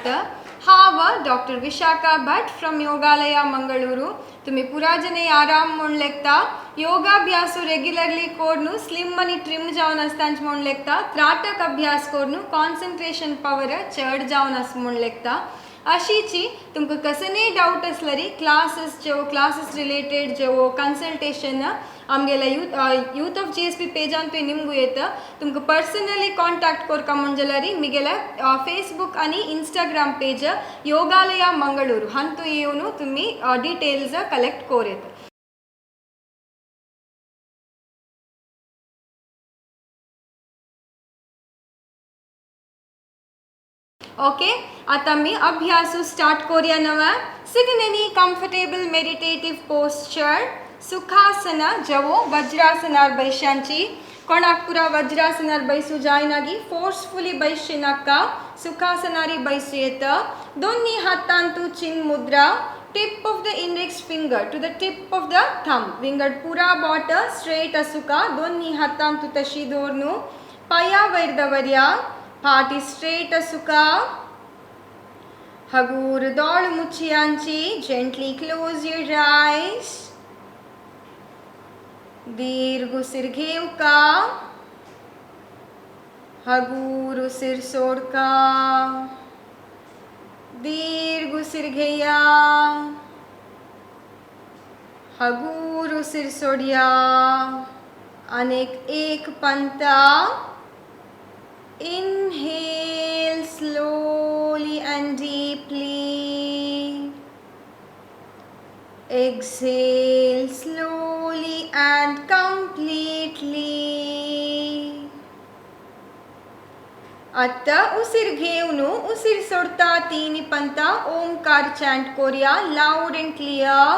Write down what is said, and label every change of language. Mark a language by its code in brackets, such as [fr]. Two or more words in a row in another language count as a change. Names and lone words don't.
[kok] हाव डॉक्टर विशाखा भट फ्रॉम योगालय मंगळूरू। तुम्ही पुरा जने आराम म्हूण लेखता योगाभ्यास रेग्युलरली कोरनु स्लिम मनी ट्रिम जावन आसतांच म्हूण लेखता त्राटक अभ्यास कोरनु [en] concentration power [kok] चड जावन आस म्हूण लेखता। अशीची तुमकां कसनय डाउट असलरी [en] classes related [kok] जो कंसल्टेशन आमगेला यूथ ऑफ जीएसपी पेजान तुवें निमगू येता तुमकां [en] personally contact [kok] करका म्हणजल्यारी मिगेला फेसबुक आनी इंस्टाग्राम पेज योगालय मंगळूरू हंतू येवन तुमी [en] details collect [kok] कोर येता। ओके, आता मी अभ्यास स्टार्ट करूया नवा। [en] sit in any comfortable meditative posture [kok] सुखासना जवो वज्रासनार बैशांची कोणाक पुरा वज्रासनार बैसू जायनागी फोर्सफुली बैसचे नाका सुखासनारी बैसू येता। दोन्ही हातान तू चिन मुद्रा [en] tip of the index finger to the tip of the thumb [kok] विंगड पुरा बॉट स्ट्रेट असुका दोन्ही हातान तू तशी दवरनु पाया वयर दवरया पाटी स्ट्रेट असुका हगूर दोळ मुच्छयांची [en] gently close your eyes [kok] दीर्घ उसिर घेवका हगूर उसिर सोडका दीर्घ उसिर घेया हगूर उसिर सोडिया अनेक एक पंता। [en] Inhale slowly and deeply. Exhale slowly and completely. [kok] आता उसिर घेऊन उसिर सोडता तीन पंता ओमकार चॅन्ट करूया [en] loud and clear.